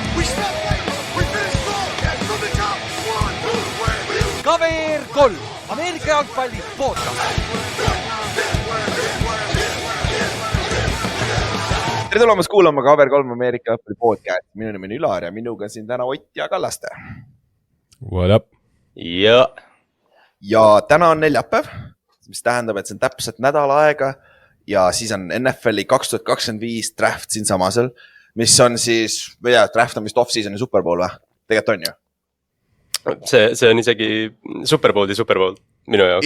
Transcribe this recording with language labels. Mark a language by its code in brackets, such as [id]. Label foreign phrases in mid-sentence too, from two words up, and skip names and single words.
[et] KVR 3, Ameerika jalgpalli podcast. Tere tulemast kuulama KVR 3 Ameerika jalgpalli podcast. Minu nimi on Ülar ja minuga siin täna Ott ja Kallaste. [en] What up? [et] Ja täna on neljapäev, mis tähendab, et see on täpselt nädal aega ja siis on NFL-i 2025 draft siin samasel, mis on siis, draft on vist off-season ja Super Bowl või? Tegelikult on ju? See on isegi Super Bowl minu jaoks.